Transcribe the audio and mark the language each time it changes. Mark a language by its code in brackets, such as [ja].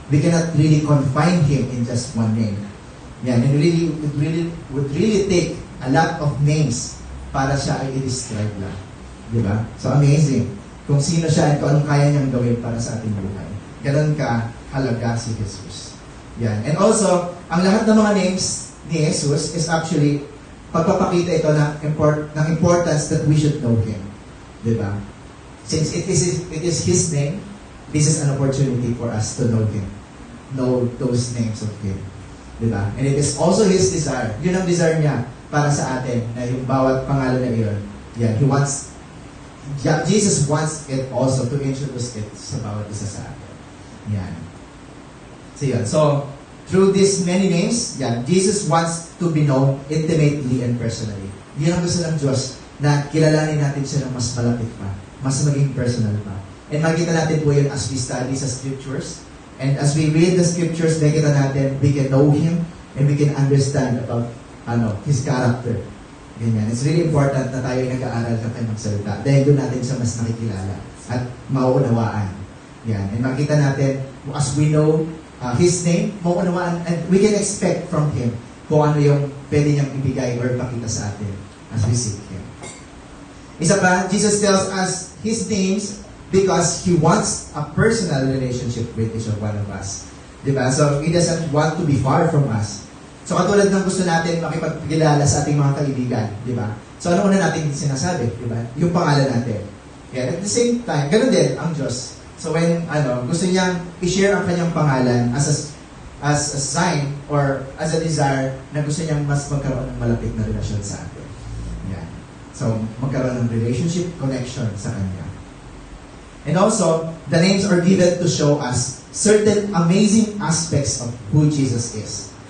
[en] We cannot really confine Him in just one name. Yan, and it would really take a lot of names [tl] para siya ay i-describe lang. [en] Diba? So, amazing. [tl] Kung sino siya at kung anong kaya niyang gawin para sa ating buhay. Ganon ka halaga si Jesus. Yan. And also, ang lahat ng mga names ni Jesus is actually pagpapakita ito ng importance [en] that we should know Him. [tl] Diba? [en] Since it is His name, this is an opportunity for us to know Him. Know those names of Him. Diba? And it is also His desire. [tl] Yun ang desire niya para sa atin na yung bawat pangalan na iyon. [en] Yan. Jesus wants it also to introduce it [tl] sa bawat isa sa atin. [en] Yan. So yun. So, through these many names, Jesus wants to be known intimately and personally. [tl] Yun ang gusto ng Diyos, na kilalanin natin siya ng mas malapit pa, mas maging personal pa. And makita natin po yun [en] as we study [tl] sa Scriptures. [en] And as we read the Scriptures, [tl] makita natin, [en] we can know Him and we can understand about His character. [tl] Ganyan. [en] It's really important [tl] na tayo ay nag-aaral ng kanyang salita. Dahil doon natin siya mas nakikilala at mauunawaan. Yan. And makita natin, as we know His name, mauunawaan, [en] and we can expect from Him [tl] kung ano yung pwede niyang ibigay or pakita sa atin [en] as we seek Him. [tl] Isa pa, [en] Jesus tells us His names because He wants a personal relationship with each one of us. Diba? So, He doesn't want to be far from us. [tl] So, katulad ng gusto natin makipagkilala sa ating mga kaibigan. Diba? So, ano una natin sinasabi? Diba? Yung pangalan natin. [en] Yeah, at the same time, [tl] ganun din ang Diyos. So, when gusto niyang i-share ang kanyang pangalan [en] as a sign or as a desire [tl] na gusto niyang mas magkaroon ng malapit na relasyon sa atin. Yeah. So, magkaroon ng relationship, connection sa Kanya. [en] And also, the names are given to show us certain amazing aspects of who Jesus is.